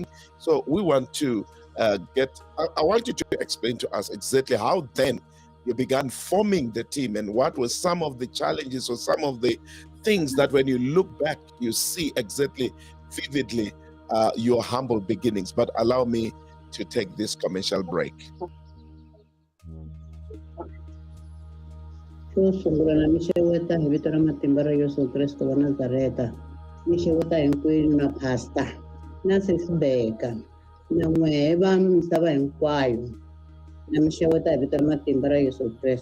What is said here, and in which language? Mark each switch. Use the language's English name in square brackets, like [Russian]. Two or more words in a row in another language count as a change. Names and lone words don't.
[English] So we want to I want you to explain to us exactly how then you began forming the team and what were some of the challenges or some of the things that when you look back, you see exactly vividly your humble beginnings. But allow me to take this commercial break. [Tsonga] Sungula na mixeweta hi vito ra matimba ra Yesu Kristo wa Nazareta. Mixeweta hinkwenu na pastor na sis BEKA na n'wehe va misava hinkwayo na mixeweta hi vito ra matimba ra Yesu Kristo.